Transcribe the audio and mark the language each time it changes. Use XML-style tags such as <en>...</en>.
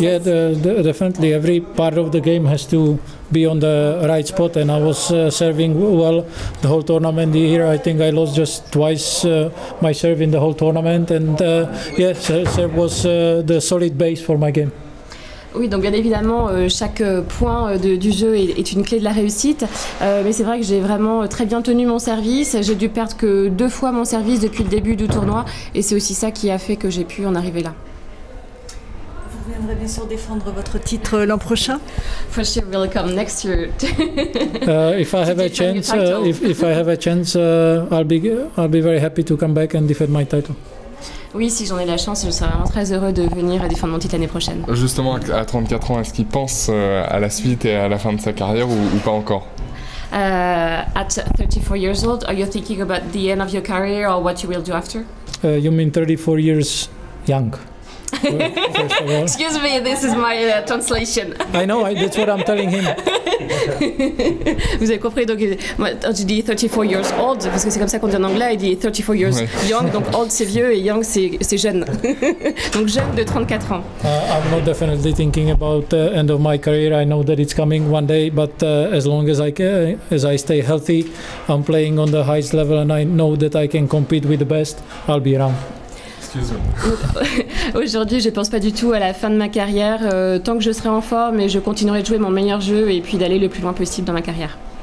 <en>Yeah, definitely. Every part of the game has to be on the right spot, and I was serving well the whole tournament. Here, I think I lost just twice my serve in the whole tournament, and yeah, serve was the solid base for my game.</en> <fr>Oui, donc bien évidemment, chaque point du jeu est une clé de la réussite, mais c'est vrai que j'ai vraiment très bien tenu mon service. J'ai dû perdre que 2 fois mon service depuis le début du tournoi, et c'est aussi ça qui a fait que j'ai pu en arriver là. Vous viendrez bien sûr défendre votre titre l'an prochain.</fr> <en>For sure, we'll come next year. If I have a chance, if I have a chance, I'll be very happy to come back and defend my title.</en> <fr>Oui, si j'en ai la chance, je serai vraiment très heureux de venir défendre mon titre l'année prochaine. Justement, à 34 ans, est-ce qu'il pense à la suite et à la fin de sa carrière ou pas encore?</fr> <en>At 34 years old, are you thinking about the end of your career or what you will do after? You mean 34 years young? Excuse me, this is my translation. I know, that's what I'm telling him.</en> <fr>Vous avez compris, donc moi je dis</fr> <en>34 years old</en> <fr>parce que c'est comme ça qu'on dit en anglais, il dit</fr> <en>34 years young,</en> <fr>donc old c'est vieux et young c'est jeune. Donc jeune de 34 ans.</fr> <en>I'm not definitely thinking about the end of my career. I know that it's coming one day, but as long as I stay healthy, I'm playing on the highest level and I know that I can compete with the best, I'll be around.</en> <fr>Aujourd'hui, je pense pas du tout à la fin de ma carrière. Tant que je serai en forme, et je continuerai de jouer mon meilleur jeu et puis d'aller le plus loin possible dans ma carrière.</fr>